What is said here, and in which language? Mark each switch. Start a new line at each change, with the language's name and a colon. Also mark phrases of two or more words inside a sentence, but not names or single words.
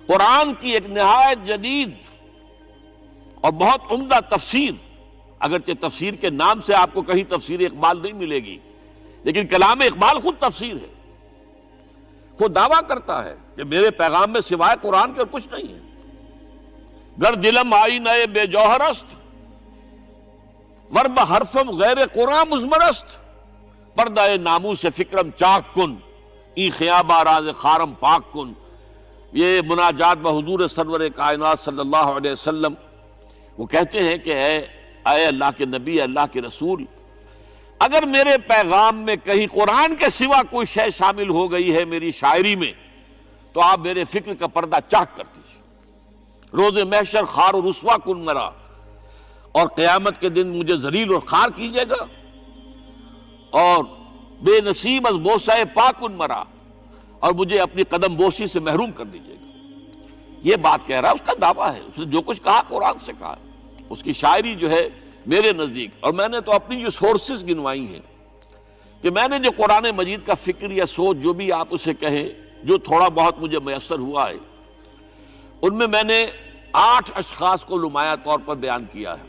Urdu: قرآن کی ایک نہایت جدید اور بہت عمدہ تفسیر، اگرچہ تفسیر کے نام سے آپ کو کہیں تفسیر اقبال نہیں ملے گی، لیکن کلام اقبال خود تفسیر ہے، خود دعویٰ کرتا ہے کہ میرے پیغام میں سوائے قرآن کے اور کچھ نہیں ہے۔
Persian: گر دلم آئی نئے بے جوہر است، ورب حرفم غیر قرآن مزمرست، پردہ ناموس فکرم چاک کن، ای خیابہ راز خارم پاک کن۔
Urdu: یہ مناجات بحضور سرور کائنات صلی اللہ علیہ وسلم، وہ کہتے ہیں کہ اے اللہ کے نبی، اے اللہ کے رسول، اگر میرے پیغام میں کہیں قرآن کے سوا کوئی شے شامل ہو گئی ہے میری شاعری میں، تو آپ میرے فکر کا پردہ چاک کر دیجیے۔
Persian: روز محشر خار و رسوا کن مرا،
Urdu: اور قیامت کے دن مجھے ذلیل اور خار کیجیے گا، اور
Persian: بے نصیب از بوسہ پاکن مرا،
Urdu: اور مجھے اپنی قدم بوسی سے محروم کر دیجیے گا۔ یہ بات کہہ رہا ہے، اس کا دعویٰ ہے، اس نے جو کچھ کہا قرآن سے کہا، اس کی شاعری جو ہے میرے نزدیک، اور میں نے تو اپنی جو سورسز گنوائی ہیں کہ میں نے جو قرآن مجید کا فکر یا سوچ جو بھی آپ اسے کہیں، جو تھوڑا بہت مجھے میسر ہوا ہے، ان میں نے 8 اشخاص کو نمایاں طور پر بیان کیا ہے۔